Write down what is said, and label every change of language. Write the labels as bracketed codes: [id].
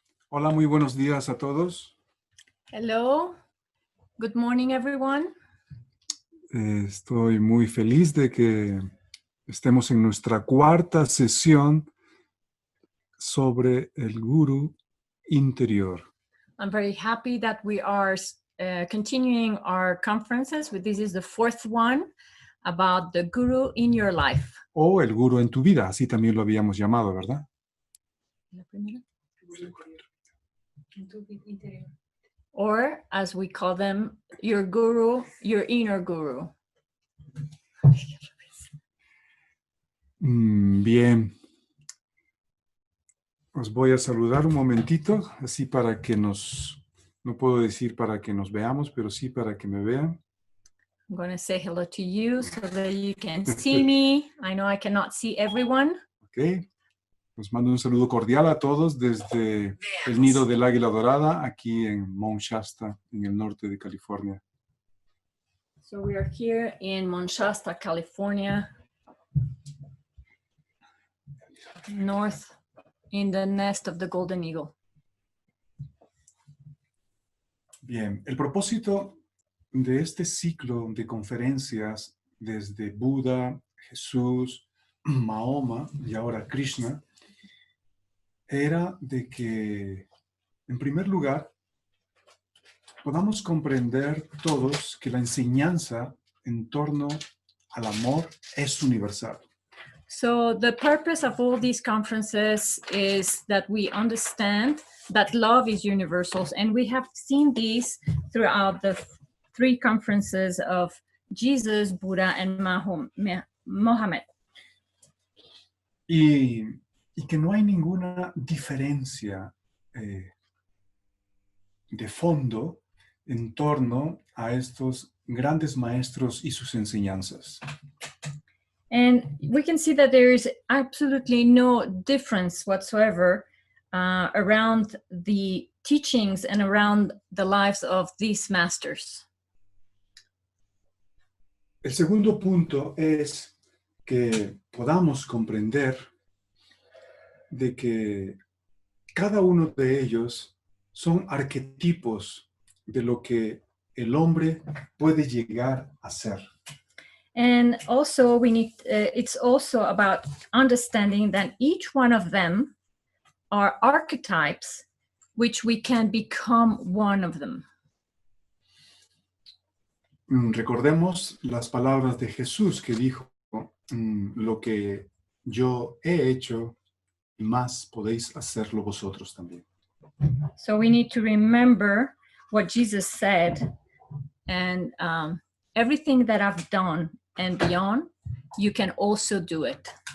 [es] Hola, muy buenos días a todos. [en] Hello, good morning everyone. [es] Estoy muy feliz de que estemos en nuestra cuarta sesión sobre el Gurú interior. [en] I'm very happy that we are continuing our conferences. This is the fourth one about the Guru in your life. [es] O el Gurú en tu vida, así también lo habíamos llamado, ¿verdad? La primera. [en] Or as we call them, your Guru, your inner Guru. [es] Bien. Os voy a saludar un momentito, así para que no puedo decir para que nos veamos, pero sí para que me vean. [en] I'm going to say hello to you so that you can see me. I know I cannot see everyone. Ok. [es] Os mando un saludo cordial a todos desde el nido del águila dorada, aquí en Mount Shasta, en el norte de California. [en] So we are here in Mount Shasta, California, north in the nest of the golden eagle. [es] Bien, el propósito de este ciclo de conferencias desde Buda, Jesús, Mahoma y ahora Krishna era de que, en primer lugar, podamos comprender todos que la enseñanza en torno al amor es universal. [en] So the purpose of all these conferences is that we understand that love is universal, and we have seen these throughout the three conferences of Jesus, Buddha, and Mohammed. [es] Y que no hay ninguna diferencia de fondo en torno a estos grandes maestros y sus enseñanzas. [en] And we can see that there is absolutely no difference whatsoever around the teachings and around the lives of these masters. [es] El segundo punto es que podamos comprender de que cada uno de ellos son arquetipos de lo que el hombre puede llegar a ser. [en] And also we need, it's also about understanding that each one of them are archetypes which we can become one of them. [es] Recordemos las palabras de Jesús que dijo, lo que yo he hecho, más podéis hacerlo vosotros también. [en] So we need to remember what Jesus said, and everything that I've done and beyond, you can also do it.